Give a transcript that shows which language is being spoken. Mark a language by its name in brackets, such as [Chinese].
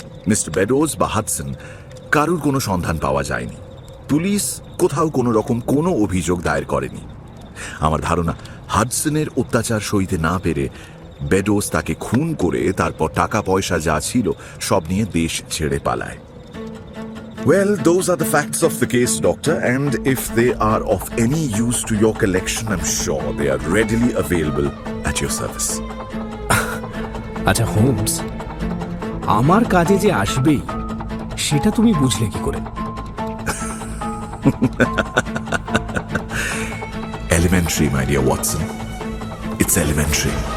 [Bangla] Mister বেডোজ বা Hudson কারুর কোনো সন্ধান পাওয়া যায়নি। পুলিশ কোথাও কোনো রকম কোনো অভিযোগ দায়ের করেনি। আমার ধারণা হাডসনের অত্যাচার সইতে না পেরে বেডোজ তাকে খুন করে তারপর টাকা পয়সা যা ছিল সব নিয়ে দেশ ছেড়ে পালায়। [English] Well, those are the facts of the case, Doctor, and if they are of any use to your collection, I'm sure they are readily available at your service. [Bangla] আচ্ছা হোমস, আমার কাজে যে আসবেই সেটা তুমি বুঝলে কি করে? [English] Elementary, my dear Watson. It's elementary.